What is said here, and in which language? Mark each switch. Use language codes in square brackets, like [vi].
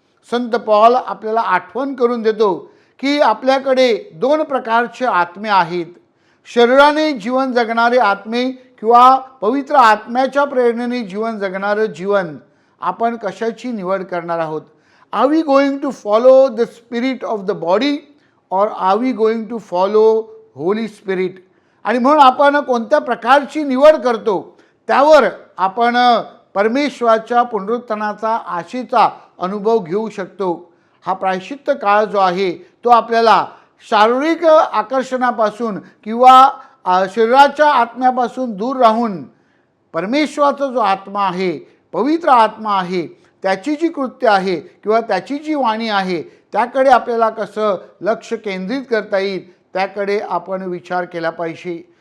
[mr] संत पौल आपल्याला आठवण करून देतो की आपल्याकडे दोन प्रकारचे आत्मे आहेत. शरीराने जीवन जगणारे आत्मे किंवा पवित्र आत्म्याच्या प्रेरणेने जीवन जगणारं जीवन आपण कशाची निवड करणार आहोत. [en] Are we going to follow the spirit of the body और are we going to follow Holy Spirit. [mr] आणि म्हणून आपण कोणत्या प्रकारची निवड करतो त्यावर आपण परमेश्वराच्या पुनरुत्थानाचा आशेचा अनुभव घेऊ शकतो. हा प्रायश्चित्त काळ जो आहे तो आपल्याला शारीरिक आकर्षणापासून किंवा शरीराच्या आत्म्यापासून दूर राहून परमेश्वराचा जो आत्मा आहे, पवित्र आत्मा आहे, त्याची जी कृत्य आहे किंवा त्याची जी वाणी आहे त्याकडे आपल्याला कसं लक्ष केंद्रित करता येईल त्याकडे आपण विचार केला पाहिजे.